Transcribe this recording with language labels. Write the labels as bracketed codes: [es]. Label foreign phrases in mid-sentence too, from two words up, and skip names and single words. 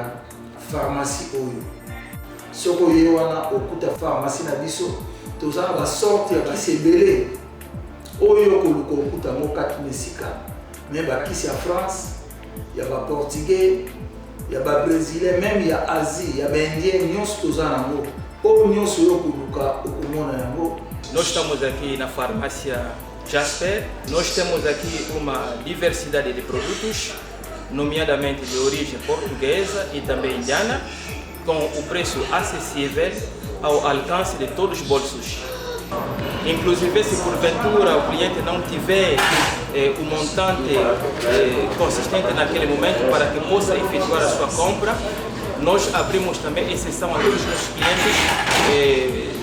[ln] pharmacie oyo soko oye wana okuta pharmacie na biso toza na basorte ya bakisi ebele oyo koluka okuta ngo kati mesika me bakisi ya France ya baportugais ya babrésilais même ya Asie ya baindien nyonso toza nango oyo nyonso oyo koluka okomona yango. [pt] Nós estamos aqui na farmácia Jasper. Nós temos aqui uma diversidade de produtos, nomeadamente de origem portuguesa e também indiana, com o preço acessível ao alcance de todos os bolsos. Inclusive, se porventura o cliente não tiver o montante consistente naquele momento para que possa efetuar a sua compra, nós abrimos também exceção a todos os nossos clientes.